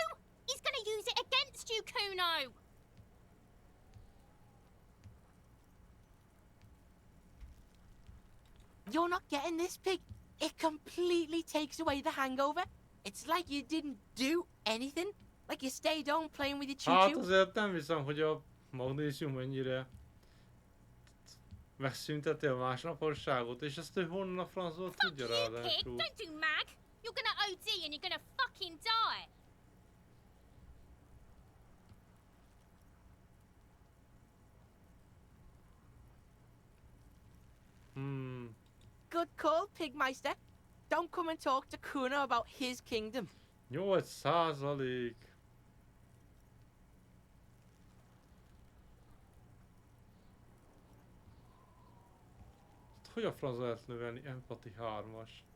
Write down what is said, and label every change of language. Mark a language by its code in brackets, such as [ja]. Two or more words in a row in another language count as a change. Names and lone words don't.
[en] He's gonna use it against you, Cuno! You're not getting this, pig. It completely takes away the hangover. It's like you didn't do anything. Like you stayed home playing with your [hu] Hát [en] choo-choo. [hu] azért nem hiszem, hogy a magnézium ennyire megszünteti a másnaposságot, és ezt ő honnan a francból tudja [en] Pig, [hu] ráadásul. [en] don't do mag. You're gonna OD and you're gonna fucking die. Good call, Pigmeister. Don't come and talk to Cuno about his kingdom. 8%. [hu] Hogy a francba lehet növelni? Empati 3-as.